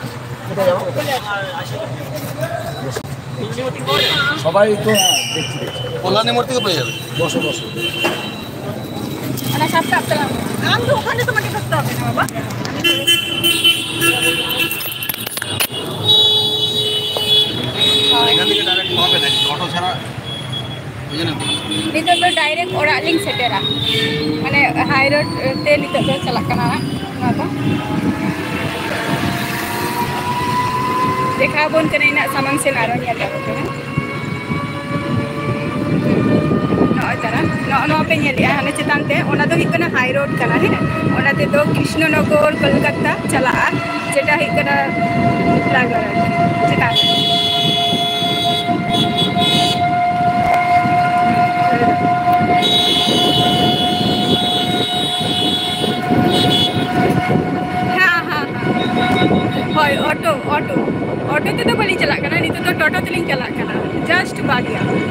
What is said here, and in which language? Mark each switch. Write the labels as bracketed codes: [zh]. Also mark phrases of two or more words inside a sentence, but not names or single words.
[bn] সবাই তো দেখছি কল্যাণী মূর্তিকে পেয়ে যাবে বসো মানে সাতটা আসলাম আমি তো ওখানে তোমাকে থাকতে হবে না বাবা এখান থেকে ডাইরেক্ট হবে না অটো ছাড়া [sat] nito to direct oraling setera mane [en] high road [sat] te nito to chalak kana na to dekha bon kana ina samang sen aro nya ta to no tara no pe nya dia hane chetan te ona do hikana [en] high road [sat] kana he ona te do krishnanagar kolkata chala jeta hikana lagar jeta [bn] হয় অটোতে তো বলি চালাক না নিতে তো টোটো তেলিং চালাক না জাস্ট বাগিয়া